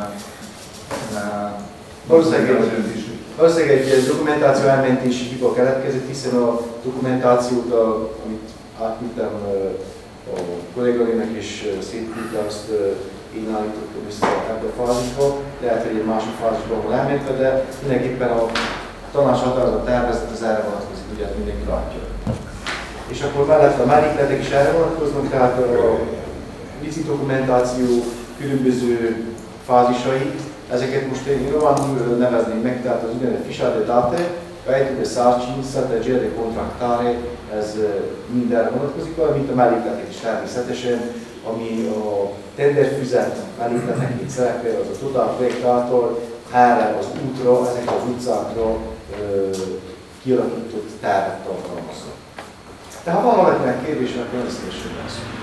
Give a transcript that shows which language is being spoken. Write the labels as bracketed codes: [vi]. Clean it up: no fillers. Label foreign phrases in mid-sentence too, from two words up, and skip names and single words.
[hu] Valószínűleg egy dokumentáció elmentési hiba keletkezett, hiszen a dokumentációt, amit átküldtem a kolléganőnek és szétküldtem, azt én állítottam vissza ebbe a fázisba, lehet, hogy egy másik fázisban ahol elmentve, de mindenképpen a tanács határozat tervezet az erre vonatkozik, ugye mindenki látja. És akkor mellette a mellékletek is erre vonatkoznak, tehát a licit dokumentáció különböző fázisai, ezeket most én románul nevezném meg, tehát az úgynevezett [ro] fișa de date, proiectul de sarcini, strategia de contractare, [hu] ez mindenre vonatkozik, valamint a mellékletek is természetesen, ami a tenderfüzet mellékletekként szerepel, az a Total projektától erre az útra, ezekre az utcákra kialakított tervet tartalmazza. Tehát ha van valakinek kérdés, akkor ezt is lesz.